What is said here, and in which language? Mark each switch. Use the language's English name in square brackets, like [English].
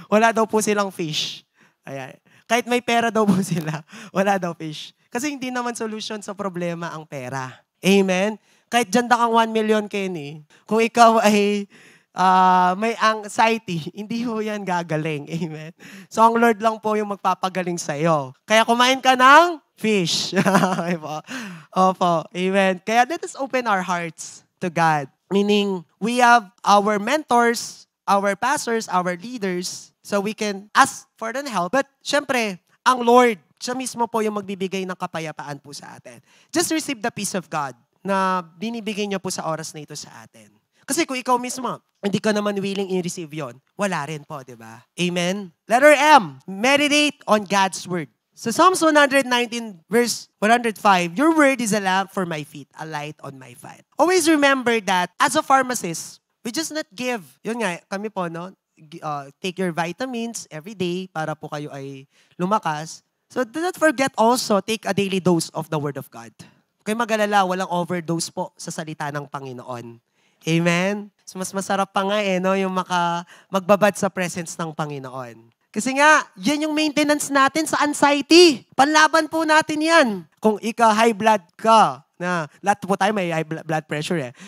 [Filipino] Wala daw po silang fish. Ayan. Kahit may pera daw po sila, wala daw fish. Kasi hindi naman solution sa problema ang pera. Amen? Kahit dyan kang 1 million, Kenny, kung ikaw ay may anxiety, hindi ho yan gagaling. Amen. So, ang Lord lang po yung magpapagaling sa'yo. Kaya kumain ka ng fish. Okay po. Opo. Amen. [English] Kaya let us open our hearts to God. Meaning, we have our mentors, our pastors, our leaders, so we can ask for their help. [Filipino] But, syempre, ang Lord, siya mismo po yung magbibigay ng kapayapaan po sa atin. [English] Just receive the peace of God [Filipino] na binibigay niya po sa oras na ito sa atin. Kasi kung ikaw mismo, hindi ka naman willing i-receive yon, wala rin po, di ba? Amen? [English] Letter M, meditate on God's Word. So Psalms 119 verse 105, your word is a lamp for my feet, a light on my path. Always remember that as a pharmacist, we just not give. [Filipino] Yun nga, kami po, no? [English] Take your vitamins every day [Filipino] para po kayo ay lumakas. [English] So do not forget also, take a daily dose of the Word of God. [Filipino] Kaya mag-alala, walang overdose po sa salita ng Panginoon. Amen? So mas masarap pa nga no, yung magbabad sa presence ng Panginoon. Kasi nga, yan yung maintenance natin sa anxiety. Panlaban po natin yan. Kung ikaw high blood ka, na lahat po tayo may high blood pressure eh.